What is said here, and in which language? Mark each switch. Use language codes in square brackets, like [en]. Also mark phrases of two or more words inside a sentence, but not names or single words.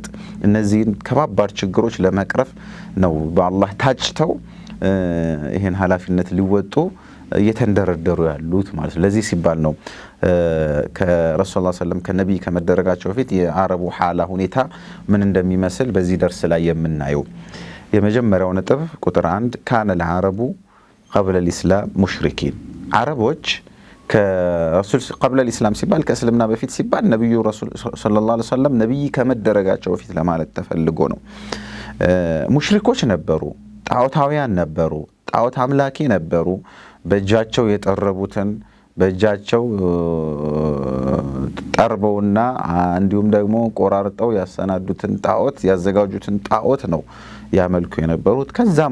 [am] እነዚህን ከባባድ ችግሮች ለመቅረፍ ነው በአላህ ታጭተው ይሄን ኃላፊነት ሊወጡ እየተንደረደሩ ያሉት ማለት ነው። ለዚህ ሲባል ነው ከረሱል [ar] صلى الله عليه وسلم [am] ከነብይ ከመደረጋቸው በፊት የአረቡ ሐላ ሁኔታ ምን እንደሚመስል በዚህ ደርስ ላይ የምናየው። የመጀመሪያው ነጥብ ቁጥር 1 [ar] كان العرب قبل الاسلام مشركين። [am] አረቦች ከረሱል [ar] قبل الاسلام [am] ሲባል ከእስልምና በፊት ሲባል ነብዩ ረሱል [ar] صلى الله عليه وسلم [am] ነብይ ከመደረጋቸው በፊት ለማለት ተፈልጎ ነው። ሙሽሪኮች ነበሩ፣ ጣዖታውያን ነበሩ፣ ጣዖት አምላኪ ነበሩ። በእጃቸው የጠረቡትን በእጃቸው ጠርበውና እንዲሁም ደግሞ ቆራርጠው ያሰናዱትን ጣዖት ያዘጋጁትን ጣዖት ነው ያመልኩ የነበሩት። ከዛም